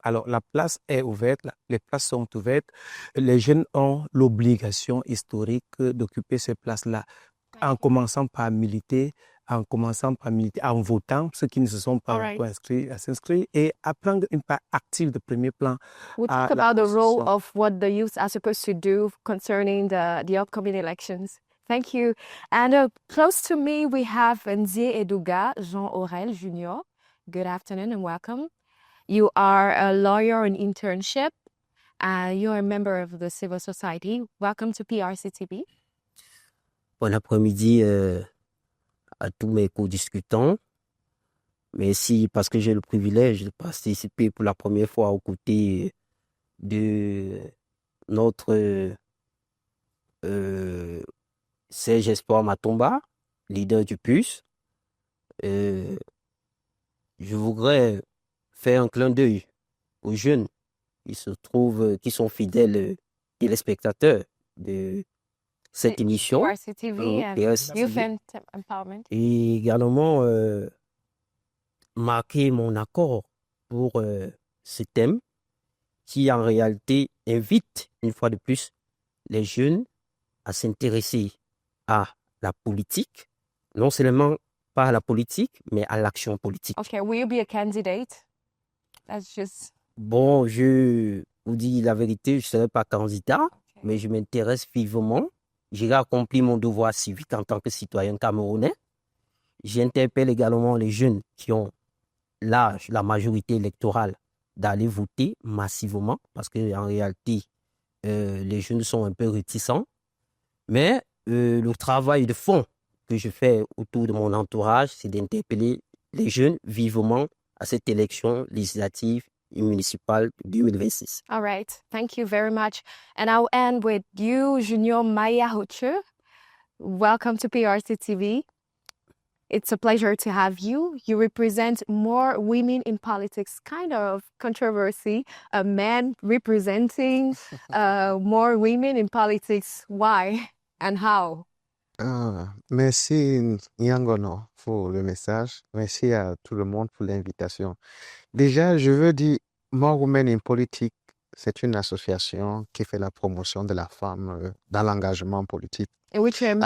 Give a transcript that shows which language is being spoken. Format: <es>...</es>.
<fr>Alors, la place est ouverte, les places sont ouvertes. Les jeunes ont l'obligation historique d'occuper ces places-là, en commençant par militer, en votant, ceux qui ne se sont pas encore inscrits, à s'inscrire et à prendre une part active de premier plan.</fr> <en>We'll talk about the role of what the youth are supposed to do concerning the upcoming elections. Thank you. And close to me, we have Nzie Eduga Jean Aurel Jr. Good afternoon and welcome. You are a lawyer in internship. You're a member of the civil society. Welcome to PRC-TV.</en> <fr>Bon après-midi à tous mes co-discutants. Merci parce que j'ai le privilège de participer pour la première fois aux côtés de notre Serge Espoir Matomba, leader du PUS. Je voudrais faire un clin d'œil aux jeunes qui sont fidèles téléspectateurs de cette émission.</fr> <en>PRC-TV and Youth Empowerment.</en> <fr>Et également marquer mon accord pour ce thème qui en réalité invite une fois de plus les jeunes à s'intéresser à la politique, non seulement pas à la politique, mais à l'action politique.</fr> <en>Okay, will you be a candidate? That's just...</en> <fr>Bon, je vous dis la vérité, je ne serai pas candidat, mais je m'intéresse vivement. J'ai accompli mon devoir civique en tant que citoyen camerounais. J'interpelle également les jeunes qui ont l'âge, la majorité électorale, d'aller voter massivement, parce qu'en réalité, les jeunes sont un peu réticents. Mais le travail de fond que je fais autour de mon entourage, c'est d'interpeller les jeunes vivement à cette élection législative et municipale de 2026.</fr> <en>All right. Thank you very much. And I'll end with you, Junior Maya Hoche. Welcome to PRC TV. It's a pleasure to have you. You represent more women in politics, kind of controversy. A man representing more women in politics. Why and how?</en> <fr>Merci Nyangono pour le message. Merci à tout le monde pour l'invitation. Déjà, je veux dire more women in politics c'est une association qui fait la promotion de la femme dans l'engagement politique.</fr> <en>In which you're a member</en>